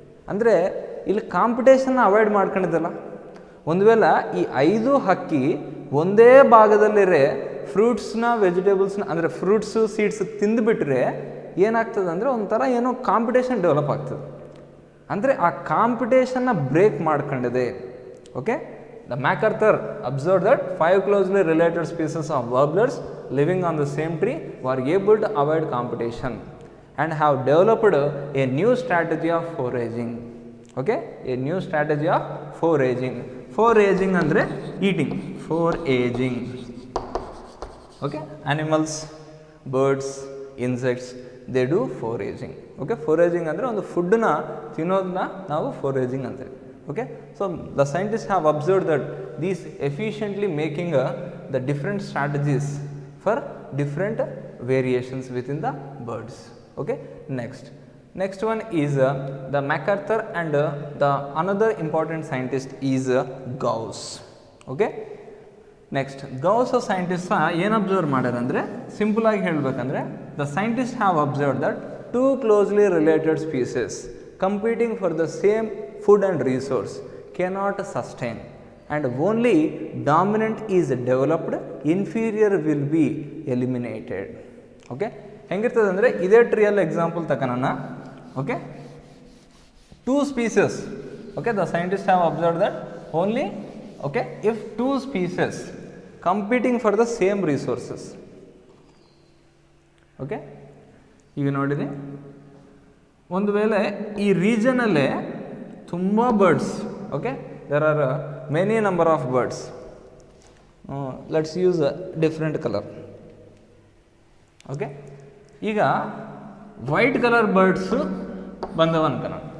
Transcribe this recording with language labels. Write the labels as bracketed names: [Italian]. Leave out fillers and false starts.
[Kannada] ಅಂದರೆ ಇಲ್ಲಿ ಕಾಂಪಿಟೇಷನ್ನ ಅವಾಯ್ಡ್ ಮಾಡ್ಕೊಂಡಿದ್ದಲ್ಲ. ಒಂದು ವೇಳೆ ಈ 5 ಹಕ್ಕಿ ಒಂದೇ ಭಾಗದಲ್ಲಿರೇ ಫ್ರೂಟ್ಸ್ನ ವೆಜಿಟೇಬಲ್ಸ್ನ ಅಂದರೆ ಫ್ರೂಟ್ಸು ಸೀಡ್ಸ್ ತಿಂದುಬಿಟ್ರೆ ಏನಾಗ್ತದೆ ಅಂದರೆ ಒಂಥರ ಏನೋ ಕಾಂಪಿಟೇಷನ್ ಡೆವಲಪ್ ಆಗ್ತದೆ. ಅಂದರೆ ಆ ಕಾಂಪಿಟೇಷನ್ನ ಬ್ರೇಕ್ ಮಾಡ್ಕೊಂಡಿದೆ. [English] Okay, the MacArthur observe that 5 closely related species of warblers living on the same tree were able to avoid competition and have developed a new strategy of foraging. Okay, a new strategy of foraging. Foraging andre eating. Foraging. Okay, animals, birds, insects, they do foraging. [Kannada] Okay, foraging andre ಒಂದು food ನ ತಿನ್ನೋದನ್ನ ನಾವು foraging ಅಂತೀವಿ. [English] Okay, so the scientists have observed that these efficiently making the different strategies for different variations within the birds. Okay, next one is the MacArthur and the another important scientist is Gauss. Okay, next Gauss scientists [Kannada] ಏನು observe ಮಾಡ್ಯಾರ ಅಂದರೆ simple ಆಗಿ ಹೇಳಬೇಕಂದ್ರೆ [English] the scientists have observed that 2 closely related species competing for the same food and resource cannot sustain and only dominant is developed, inferior will be eliminated. [Kannada] Okay, ಹೆಂಗಿರ್ತದೆ ಅಂದರೆ ಇದೇ ಟ್ರೀಯಲ್ಲಿ example ತಗೋಣ. [English] Okay, 2 species. Okay, the scientists have observed that only, okay, if 2 species competing for the same resources. [Kannada] Okay, ಈಗ ನೋಡಿರಿ, ಒಂದು ವೇಳೆ ಈ ರೀಜನಲ್ಲೇ ತುಂಬ birds, okay, [English] there are many number of birds. Let's use a different color. [Kannada] Okay, ಈಗ white colour birds ಬಂದವ ಅನ್ಕೋಣ.